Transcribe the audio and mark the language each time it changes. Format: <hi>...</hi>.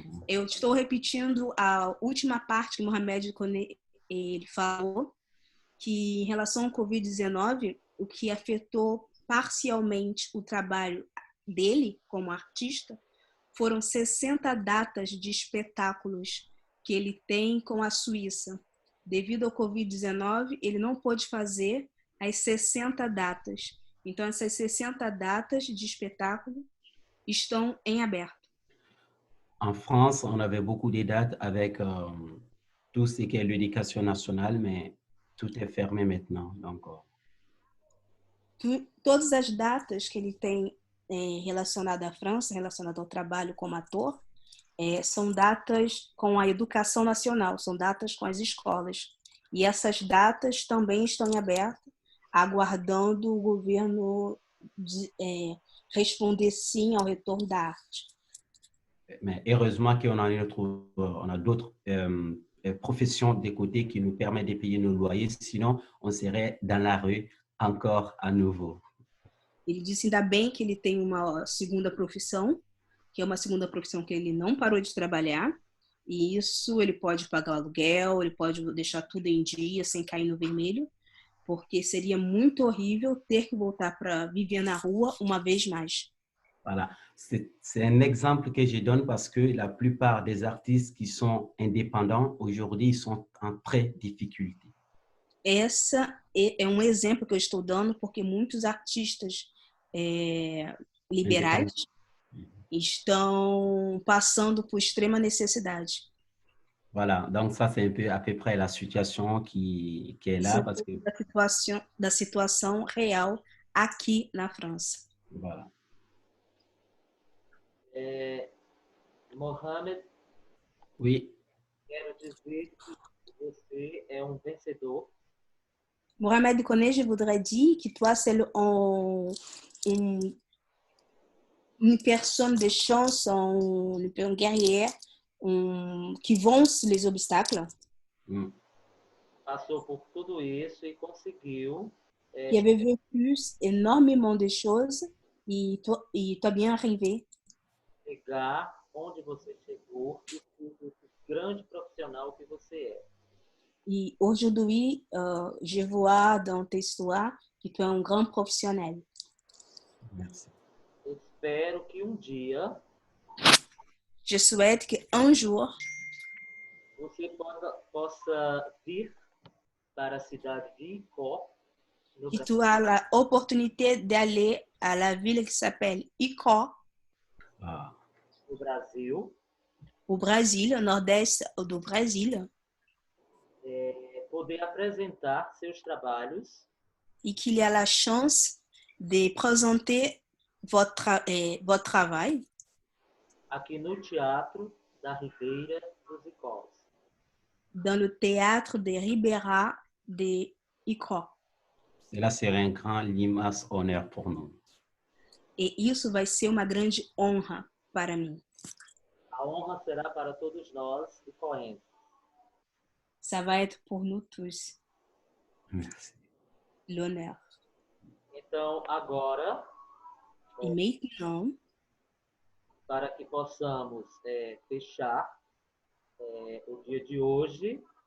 <pt>Eu estou repetindo a última parte que Mohamed Kone ele falou, que em relação ao Covid-19, o que afetou parcialmente o trabalho dele como artista foram 60 datas de espetáculos que ele tem com a Suíça. Devido ao Covid-19, ele não pôde fazer as 60 datas. Então, essas 60 datas de espetáculo estão em aberto.</pt> <fr>En France, on avait beaucoup de dates avec tout ce qui est l'éducation nationale, mais tout est fermé maintenant. Donc,</fr> <pt>todas as datas que ele tem relacionadas à França, relacionadas ao trabalho como ator, são datas com a educação nacional, são datas com as escolas. E essas datas também estão em aberto, aguardando o governo responder sim ao retorno da arte.</pt> <fr>Mais heureusement qu'on a d'autres professions de côté qui nous permettent de payer nos loyers, sinon on serait dans la rue encore à nouveau.</fr> <pt>Ele disse ainda bem que ele tem uma segunda profissão, que é uma segunda profissão que ele não parou de trabalhar, e isso ele pode pagar o aluguel, ele pode deixar tudo em dia sem cair no vermelho, porque seria muito horrível ter que voltar para viver na rua uma vez mais.</pt> <fr>Voilà, c'est un exemple que je donne parce que la plupart des artistes qui sont indépendants aujourd'hui sont en très difficulté.</fr> <pt>essa é um exemplo que eu estou dando porque muitos artistas liberais estão passando por extrema necessidade.</pt> <fr>Voilà, donc ça c'est un peu à peu près la situation qui est là parce que</fr> <pt>da situação real aqui na França.</pt> <fr>voilà. Mohamed, Oui.</fr> <pt>quero dizer que você é um vencedor.</pt> <fr>Mohamed Koné, je voudrais dire que toi c'est une personne de chance, un guerrier qui vence les obstacles.</fr> <pt>Passou por tudo isso e conseguiu.</pt> <fr>Qui avait vécu énormément de choses e tu as bien arrivé.</fr> <pt>Chegar onde você chegou e ser o grande profissional que você é.</pt> <fr>Et aujourd'hui, je vois dans tes histoires que tu es un grand professionnel. Merci.</fr> <pt>Espero que dia</pt> <fr>je souhaite qu'un jour</fr> <pt>você possa vir para a cidade de Icó,</pt> <fr>que tu as l'opportunité d'aller à la ville qui s'appelle Icó,</fr> <pt>no Brasil,</pt> <fr>au Brésil, au nord-est do Brésil,</fr> <pt>poder apresentar seus trabalhos</pt> <fr>et qu'il y a la chance de présenter votre travail</fr> <pt>aqui no Teatro da Ribeira dos Icós.</pt> <fr>Dans le théâtre de Ribera de Icó. Cela serait un grand immense honneur pour nous.</fr> <pt>E isso vai ser uma grande honra para mim. A honra será para todos nós icoenses.</pt> <fr>Ça va être pour nous tous. Merci. L'honneur.</fr> <pt>Então, agora,</pt> <fr>E maintenant,</fr> <pt>para que possamos fechar o dia de hoje,</pt>